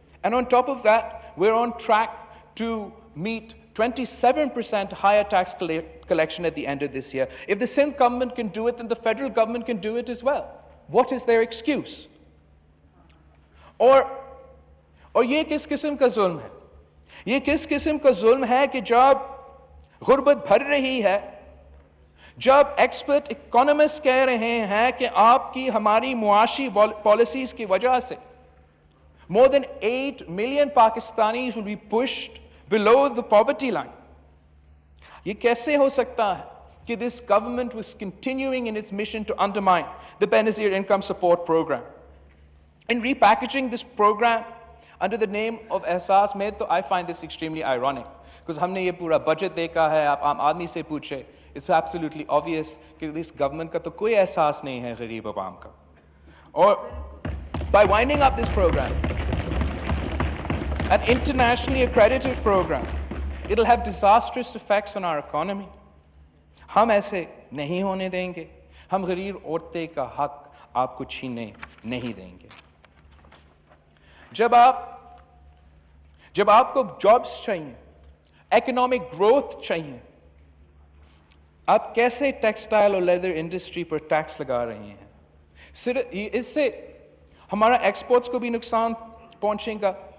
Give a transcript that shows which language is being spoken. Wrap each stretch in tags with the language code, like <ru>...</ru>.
<en>And on top of that, we're on track to meet 27% higher tax collection at the end of this year. If the Sindh government can do it, then the federal government can do it as well. What is their excuse?</en> <ur>اور یہ کس قسم کا ظلم ہے؟ یہ کس قسم کا ظلم ہے کہ جب غربت بڑھ رہی ہے, جب ایکسپرٹ اکانومسٹ کہہ رہے ہیں کہ آپ کی ہماری معاشی پالیسیز کی وجہ سے</ur> <en>more than 8 million Pakistanis will be pushed below the poverty line.</en> <ur>یہ کیسے ہو سکتا ہے کہ</ur> <en>this government was continuing in its mission to undermine the Benazir Income Support Program? In repackaging this program under the name of Ehsaas Med, I find this extremely ironic, because</en> <ur>ہم نے یہ پورا budget دیکھا ہے. آپ عام آدمی سے پوچھے,</ur> <en>it's absolutely obvious</en> <ur>کہ</ur> <en>this government</en> <ur>کا تو کوئی احساس نہیں ہے غریب عوام کا.</ur> <en>اور by winding up this program, an internationally accredited program, it'll have disastrous effects on our economy.</en> <ur>ہم ایسے نہیں ہونے دیں گے. ہم غریب عورتیں کا حق آپ کو چھینے نہیں دیں گے. جب آپ کو جابس چاہیے, اکنامک گروتھ چاہیے, آپ کیسے ٹیکسٹائل اور لیدر انڈسٹری پر ٹیکس لگا رہے ہیں؟ صرف اس سے ہمارا ایکسپورٹس کو بھی نقصان پہنچے گا.</ur>